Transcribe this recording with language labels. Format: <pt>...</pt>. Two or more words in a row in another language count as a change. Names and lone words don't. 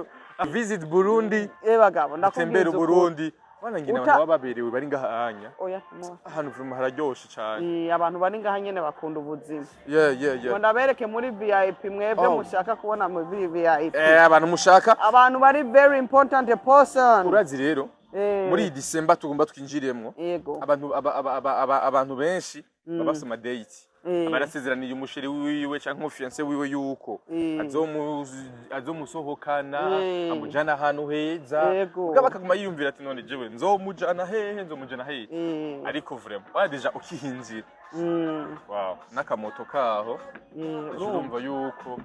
<en>visit Burundi</en> <rn>bagabo ndakubwira Burundi bana ngina abantu bababerewe bari ngahanya ahantu vuba hararyoshe cyane abantu bari ngaha nyene bakunda ubuzima ngo ndabereke muri VIP mwebwe mushaka kubona muri VIP abantu mushaka abantu bari</rn> <en>very important person</en> <rn>urazi rero muri December tugomba twinjiremwo abantu benshi babasoma date abarasezeraniye umusheri wiwe canke umufiance wiwe yuko azomusohokana amujana ahantu heza bakaguma yiyumvira ati none jewe nzomujana hehe ariko vraiment wadeja ukihinzira n'akamoto kaho urumva yuko</rn>